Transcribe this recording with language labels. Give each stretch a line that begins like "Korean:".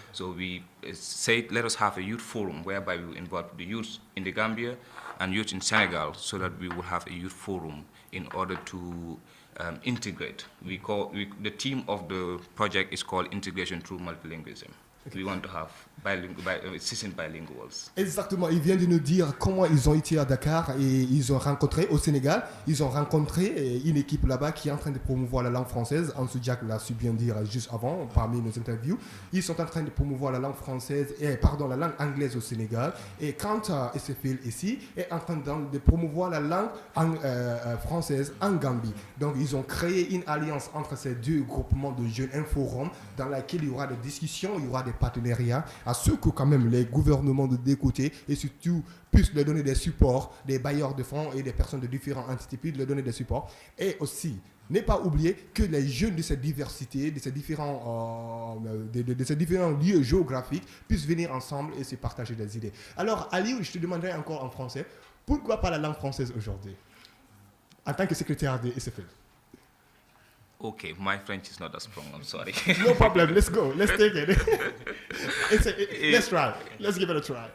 English: So we said, let us have a youth forum whereby we will involve the youth in the Gambia and youth in Senegal so that we will have a youth forum in order to integrate. The theme of the project is called Integration Through Multilingualism. We want to have seasoned bilinguals.
French: Exactement, il vient de nous dire comment ils ont été à Dakar et ils ont rencontré au Sénégal, ils ont rencontré une équipe là-bas qui est en train de promouvoir la langue française. Ansou Jack l'a su bien dire juste avant, parmi nos interviews. Ils sont en train de promouvoir la langue française, la langue anglaise au Sénégal. Et quand SFL ici est en train de promouvoir la langue française en Gambie. Donc ils ont créé une alliance entre ces deux groupements de jeunes, un forum dans lequel il y aura des discussions, il y aura des partenariats, à ce que quand même les gouvernements de côté et surtout puissent leur donner des supports, des bailleurs de fonds et des personnes de différentes entités puissent leur donner des supports. Et aussi, ne pas oublier que les jeunes de cette diversité, de ces différents lieux géographiques puissent venir ensemble et se partager des idées. Alors, Aliou, je te demanderai encore en français, pourquoi pas la langue française aujourd'hui, en tant que secrétaire de SFL?
English: Okay, my French is not as strong, I'm sorry. No problem, let's go, let's take it. Let's try, let's give it a try.